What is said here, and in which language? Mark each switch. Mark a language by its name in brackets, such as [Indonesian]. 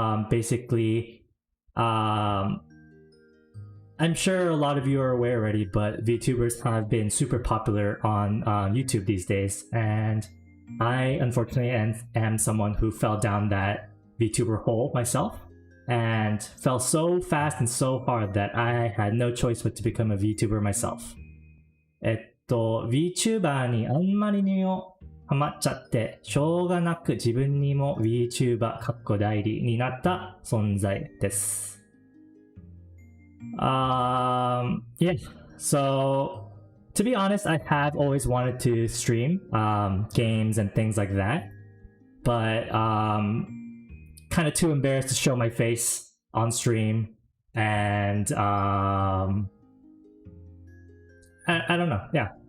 [English] Basically, I'm sure a lot of you are aware already, but VTubers have been super popular on YouTube these days, and I unfortunately am someone who fell down that VTuber hole myself, and fell so fast and so hard that I had no choice but to become a VTuber myself. [Japanese] VTuber にあんまりにもハマっちゃって、しょうがなく自分にも VTuber かっこ代理になった存在です。 [English] Yeah, so to be honest, I have always wanted to stream games and things like that, but kind of too embarrassed to show my face on stream, and I don't know, yeah.